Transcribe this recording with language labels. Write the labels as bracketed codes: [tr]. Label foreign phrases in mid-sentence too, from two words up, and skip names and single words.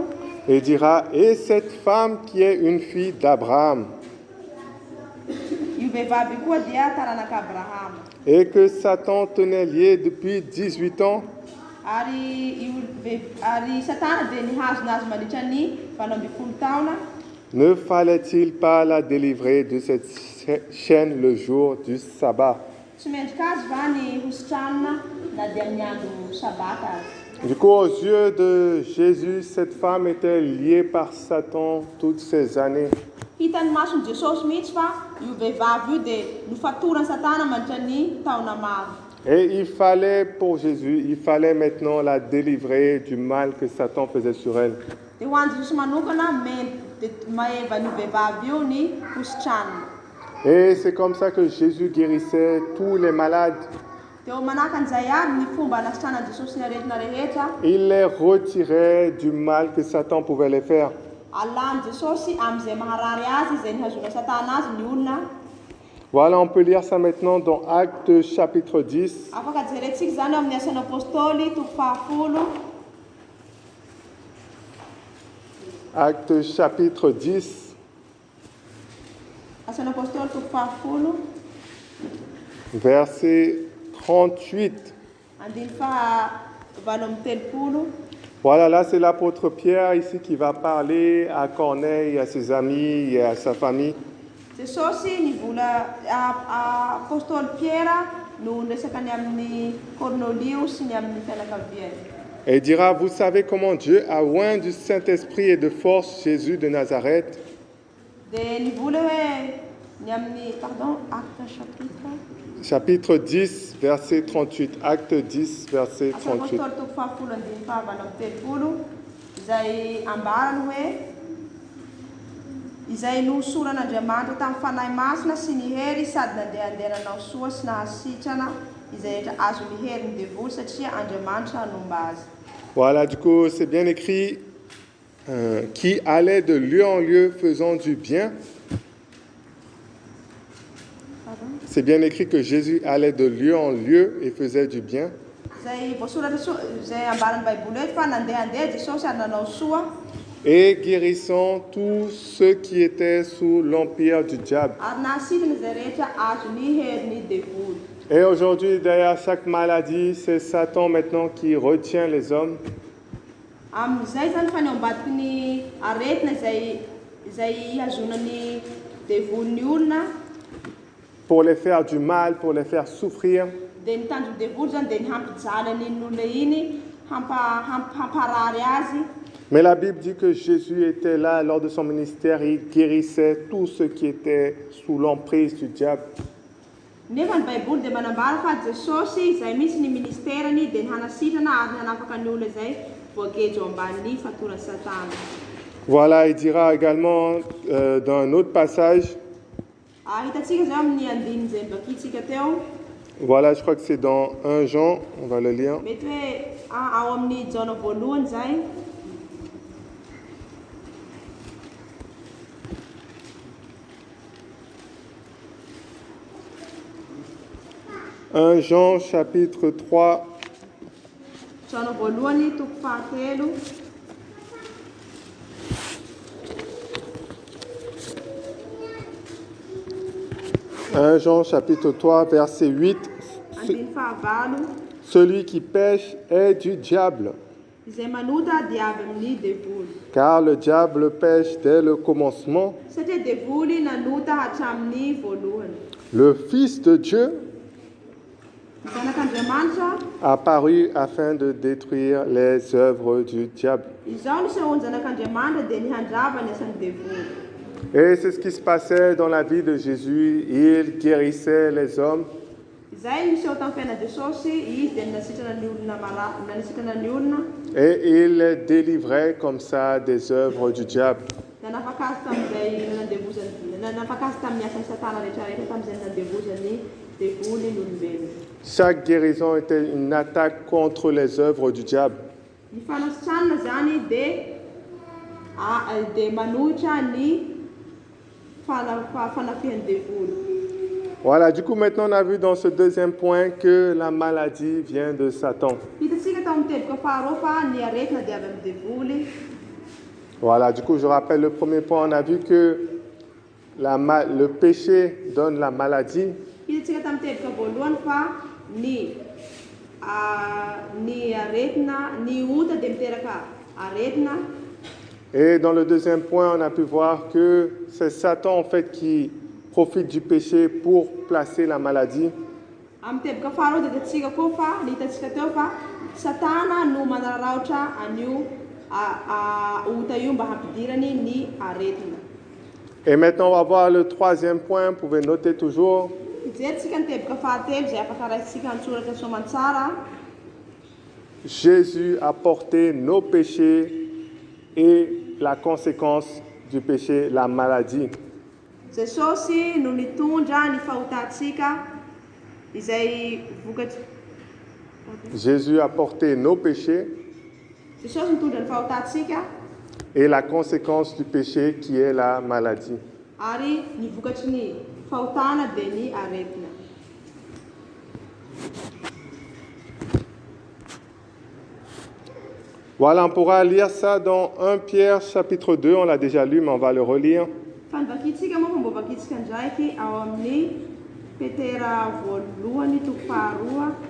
[fr] Et il dira, et cette femme qui est une fille d'Abraham, [mg] Io vehivavy io koa dia taranak'Abrahama. [fr] et que Satan tenait lié depuis 18 ans, [mg] Ary Satana dia nihazonazy mandritra ny valo ambin'ny folo taona. [fr] ne fallait-il pas la délivrer de cette chaîne le jour du sabbat? [mg] Tsy mendrika azy va ny hositranana na dia amin'ny andro sabata azy. [fr] Du coup, aux yeux de Jésus, cette femme était liée par Satan toutes ces années. [mg] Hitan'ny mason'i Jesosy mihitsy fa io vehivavy io dia nofatorany Satana mandritra ny taona maro. [fr] Et il fallait pour Jésus, il fallait maintenant la délivrer du mal que Satan faisait sur elle. [mg] Dia ho an'i Jesosy manokana maheva ny vehivavy io ny hositranana. [fr] Et c'est comme ça que Jésus guérissait tous les malades. [mg] Dia eo manahaka an'izay aby ny fomba anasitranan'i Jesosy ny aretina rehetra. [fr] Il les retirait du mal que Satan pouvait les faire. [mg] Alany Jesosy amin'izay maharary azy izay nihazona Satana azy ny olona. [fr] Voilà, on peut lire ça maintenant dans Actes chapitre 10. [mg] Afaka jerentsika zany eo amin'ny asan'ny apôstôly toko fahafolo. [fr] Actes chapitre 10, [mg] Asan'ny apôstôly toko fahafolo. [fr] verset 38. [mg] Andiny fahavalo amby telopolo. [fr] Voilà, là c'est l'apôtre Pierre ici qui va parler à Corneille, à ses amis et à sa famille. [mg] Jesosy nivola apôstôly Piera no niresakany amin'ny Cornelio sy ny amin'ny fianakaviany. [fr] Et il dira, vous savez comment Dieu a oint du Saint-Esprit et de force Jésus de Nazareth, [mg] Dia nivola hoe ny amin'ny acte [fr] chapitre 10, verset 38. Acte 10, verset [mg] Asan'ny 38. apôstôly toko fahafolo andiny fahavalo amby telopolo. izay ambarany hoe izay nosoran'Andriamanitra tamin'ny fanahy masina sy ny hery sady nandehandehananao soa sy nahasitrana izay rehetra azo ny hery ny devoly satria Andriamanitra nomba azy. [fr] Voilà, du coup, c'est bien écrit qui allait de lieu en lieu faisant du bien. C'est bien écrit que Jésus allait de lieu en lieu et faisait du bien. [mg] Izay voasoratra izay ambaran'ny Baiboly hoe fa nandehandeha Jesosy ary nanao soa [fr] Et guérissant tous ceux qui étaient sous l'empire du diable. [mg] ary nahasitrana izay rehetra azo ny hery ny devoly. [fr] Et aujourd'hui, derrière chaque maladie, c'est Satan maintenant qui retient les hommes. [mg] Amin'izay zany fa ny ao ambadiky ny aretina izay hazonan'ny devoliny olona [fr] Pour les faire du mal, pour les faire souffrir. [mg] dia ny tanjony devoly zany dia ny hampijalany n'olona iny hamparary azy. [fr] Mais la Bible dit que Jésus était là lors de son ministère, il guérissait tous ceux qui étaient sous l'emprise du diable. [mg] Nefa ny Baiboly dia manambara fa Jesosy izay misy ny ministerany dia ny hanasitrana ary ny hanafaka ny olona izay voagejo ambanin'ny fatoran'ny Satana. [fr] Voilà, il dira également dans un autre passage, [mg] Hitantsika zao amin'ny andininy izay nibakitsika teo. [fr] voilà, je crois que c'est dans 1 Jean, on va le lire. [mg] Mety hoe ao amin'ny Jaona voalohany zay. [fr] 1 Jean chapitre 3, [mg] Jaona voalohany toko fahatelo. [fr] 1 Jean chapitre 3, verset 8. [mg] Andiny fahavalo. [fr] Celui qui pêche est du diable, [mg] Izay manota dia avy amin'ny devoly. [fr] car le diable pêche dès le commencement. [mg] Satria devoly nanota hatramin'ny voalohany. [fr] Le Fils de Dieu [mg] Ny zanak'Andriamanitra [fr] apparu afin de détruire les œuvres du diable. [mg] izao ny sehoany zanak'Andriamanitra dia ny handrava ny asan'ny devoly. [fr] Et c'est ce qui se passait dans la vie de Jésus. Il guérissait les hommes. [mg] Izay miseho tamin'ny fiainana Jesosy, izy dia nanasitrana ny olona [fr] Et il délivrait comme ça des œuvres du diable. [mg] da nafaka azy tamin'izay nafaka azy tamin'ny asan'ny Satana rehetrarehetra tamin'izay nandevozany devoly ny olombelona. [fr] Chaque guérison était une attaque contre les œuvres du diable. [mg] Ny fanasitranana zany dia manohitra ny fanafihan'ny devoly. [fr] Voilà, du coup maintenant on a vu dans ce deuxième point que la maladie vient de Satan. [mg] Hitantsika tao amin'ny teboka faharoa fa ny aretina dia avy amin'ny devoly. [fr] Voilà, du coup je rappelle le premier point, on a vu que le péché donne la maladie. [mg] Hitantsika tamin'ny teboka voalohany fa ny aretina, ny ota dia miteraka aretina. [fr] Et dans le deuxième point, on a pu voir que c'est Satan en fait qui profite du péché pour placer la maladie. [mg] Amin'ny teboka faharoa dia hitantsika koa fa ny hitantsika teo fa Satana no manararaotra an'io ota io mba hampidirany ny aretina. [fr] Et maintenant, on va voir le troisième point, vous pouvez noter toujours. [mg] Hijerisika ny teboka fahatelo izay afaka raisitsika antsoratra soamantsara. [fr] Jésus a porté nos péchés et la conséquence du péché, la maladie. [mg] Jesosy no nitondra ny fahotantsika izay vokatry. [fr] Jésus a porté nos péchés [mg] Jesosy nitondra ny fahotantsika [fr] et la conséquence du péché qui est la maladie. [mg] ary ny vokatry ny fahotana dia ny aretina. [fr] Voilà, on pourra lire ça dans 1 Pierre chapitre 2, on l'a déjà lu mais on va le relire. [mg] Fa ny vakitsika moa fa mbo vakitsika ndraiky ao amin'ny Petera voalohany toko faharoa.